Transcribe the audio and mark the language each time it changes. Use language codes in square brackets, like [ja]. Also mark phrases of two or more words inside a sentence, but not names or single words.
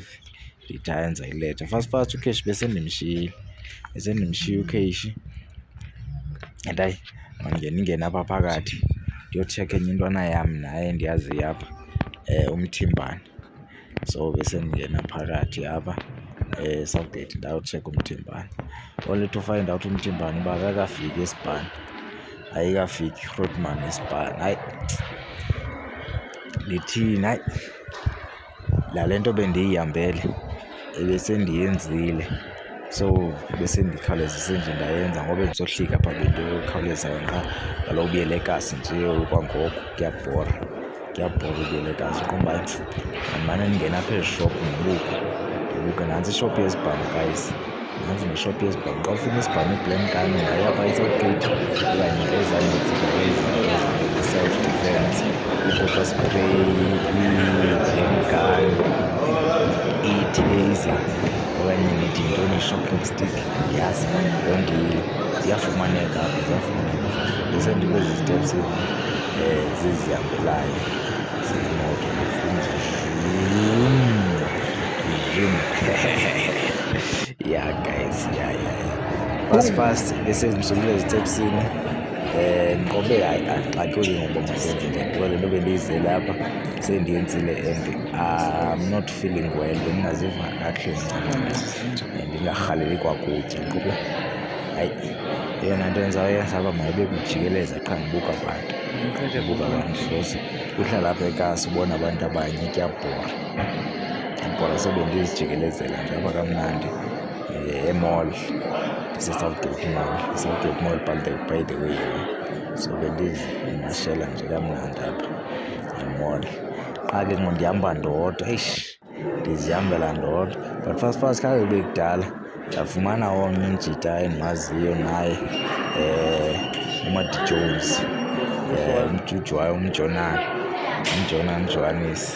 [xh] Ndithi hayi ndizayiletha. Fast uKheshi besendimshiyile uKheshi, and hayi mandingene apha phakathi ndiyotshekha enye intwana yam naye endiyaziyo apha, uMthimbane. So besendingena phakathi apha eSouthgate ndayotshekha uMthimbane, only to find out uMthimbane uba akakafiki esibhani, ayikafiki iGrootman esibhani. Hayi ndithini, hayi lale nto bendiyihambele ebesendiyenzile, so besendikhawulezise nje ndayenza ngoba bendizohlika apha kwinto ekhawulezayo qha. Kaloku ubuyela ekasi nje kwangoko kuyabhora ubuyela ekasi. Ndiqonda uba mandimane ndingena apha ezishophu ndibuke nantsi ishophu yesibhamu guys, nantsi neshophu yesibhamu. Xa ufuna isibhamu iBlankan ungaya phaa eSouthgate okanye ezanintsi i- [en] self defense, [xh] i- [en] pepper spray, [xh] iBlankan, i-taser okanye nithi yintoni i-shopping stick. Yazi yonke ziyafumaneka apha, besendikwezi steps zizihambelayo zemoto yeah guys, fast besendisukile ezitepsini ndiqobe hayi axakeki ngoba masenze nje le nto bendiyizele apha sendiyenzile [en] and I'm not feeling well, [xh] bendingaziva kakuhle ncam ndingarhaleli kwakutya. Qobe hayi eyona nto ndizawuyenza apha mayibe kujikeleza qha ndibuka abantu hlosi uhlala apha ekasi ubona abantu abanye kuyabhora sebendizijikelezela nje apha kamnandi emall ndiseSouthgate Mall [en] by the way, [xh] so bendizimashela nje kamnandi apha emall. Qha ke ngoku ndihamba ndodwa, ndizihambela ndodwa, but fast khange kube kudala ndafumana omnye umjita endimaziyo naye uMadie Jones, umjuju wayo umJonan Johannes.